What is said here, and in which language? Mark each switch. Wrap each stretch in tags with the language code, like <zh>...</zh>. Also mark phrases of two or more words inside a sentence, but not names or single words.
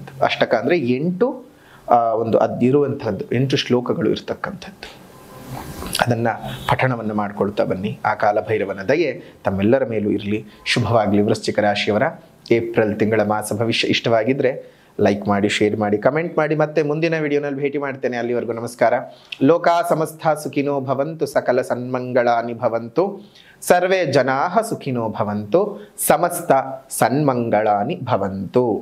<kn>ಅಷ್ಟಕ ಅಂದರೆ 8 ಅದಿರುವಂಥದ್ದು 8 ಶ್ಲೋಕಗಳು ಇರ್ತಕ್ಕಂಥದ್ದು. ಅದನ್ನು ಪಠಣವನ್ನು ಮಾಡ್ಕೊಳ್ತಾ ಬನ್ನಿ. ಆ ಕಾಲಭೈರವನ ದಯೆ ತಮ್ಮೆಲ್ಲರ ಮೇಲೂ ಇರಲಿ. ಶುಭವಾಗಲಿ. ವೃಶ್ಚಿಕ ರಾಶಿಯವರ ಏಪ್ರಿಲ್ ತಿಂಗಳ ಮಾಸ ಭವಿಷ್ಯ ಇಷ್ಟವಾಗಿದ್ದರೆ ಲೈಕ್ ಮಾಡಿ, ಶೇರ್ ಮಾಡಿ, ಕಮೆಂಟ್ ಮಾಡಿ. ಮತ್ತೆ ಮುಂದಿನ ವಿಡಿಯೋನಲ್ಲಿ ಭೇಟಿ ಮಾಡ್ತೇನೆ. ಅಲ್ಲಿವರೆಗೂ ನಮಸ್ಕಾರ.</kn> <sa>ಲೋಕಾ ಸಮಸ್ತ ಸುಖಿನೋ ಭವಂತು, ಸಕಲ ಸನ್ಮಂಗಳಾನಿ ಭವಂತು, ಸರ್ವೇ ಜನಾಃ ಸುಖಿನೋ ಭವಂತು, ಸಮಸ್ತ ಸನ್ಮಂಗಳಾನಿ ಭವಂತು.</sa>